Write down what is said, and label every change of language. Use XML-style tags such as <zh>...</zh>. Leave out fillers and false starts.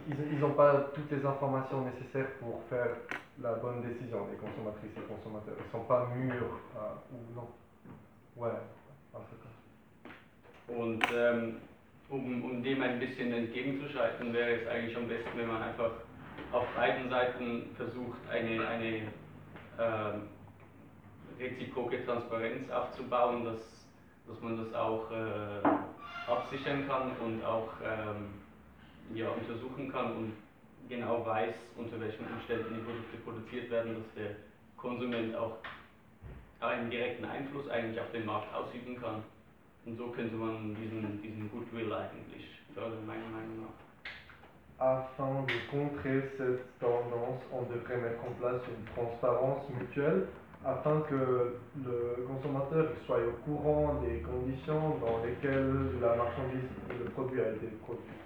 <fr>ils n'ont pas toutes les informations nécessaires pour faire la bonne décision des consommatrices et consommateurs. Ils ne sont pas mûrs ou non. Ouais, en tout cas.</fr> <de>Und, um dem ein bisschen entgegenzuschreiten, wäre es eigentlich am besten, wenn man einfach auf beiden Seiten versucht, eine reziproke Transparenz aufzubauen, dass man das auch absichern kann und auch untersuchen kann und genau weiß, unter welchen Umständen die Produkte produziert werden, dass der Konsument auch einen direkten Einfluss eigentlich auf den Markt ausüben kann. Und so könnte man diesen Goodwill eigentlich fördern, meiner Meinung nach.</de> <fr>Afin de contrer cette tendance, on devrait mettre en place une transparence mutuelle afin que le consommateur soit au courant des conditions dans lesquelles la marchandise ou le produit a été produit.</fr>